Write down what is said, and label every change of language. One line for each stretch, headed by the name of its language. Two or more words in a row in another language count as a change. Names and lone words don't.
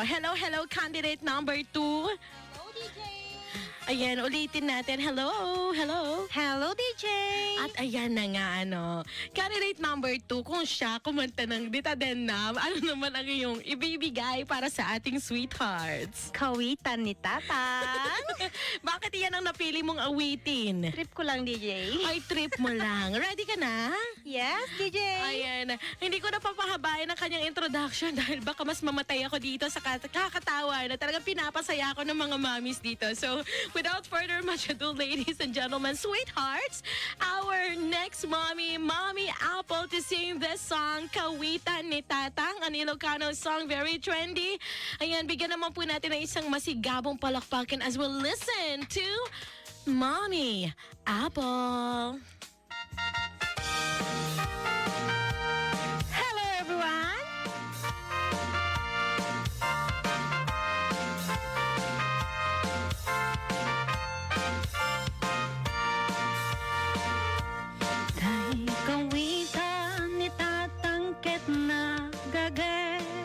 English: Hello, hello, candidate number 2. Hello, DJ!
Filipino: Ayan, ulitin natin.
English: Hello, hello. Hello, DJ!
Filipino: At ayan na nga,
English: candidate number 2,
Filipino: kung siya kumanta ng Dita Denam, ano naman ang iyong ibibigay para sa ating sweethearts? Kawitan ni Tatang. Bakit iyan ang napili mong awitin? Trip ko lang, DJ. Ay, trip mo lang. Ready ka na?
English: Yes, DJ!
Filipino: Ayan. Hindi ko na papahabayan ang kanyang introduction dahil baka mas mamatay ako dito sa kakatawa na talagang pinapasaya ako ng mga mommies dito.
English: So, without further much ado, ladies and gentlemen, sweethearts, our next Mommy Apple to sing this song, Kawitan ni Tatang, an Ilocano song, very trendy.
Filipino: Ayan, bigyan naman po natin ng isang masigabong palakpakan
English: as we'll listen to Mommy Apple. Hello, everyone!
Iloko: Tay kawitan ni Tatang ket na gage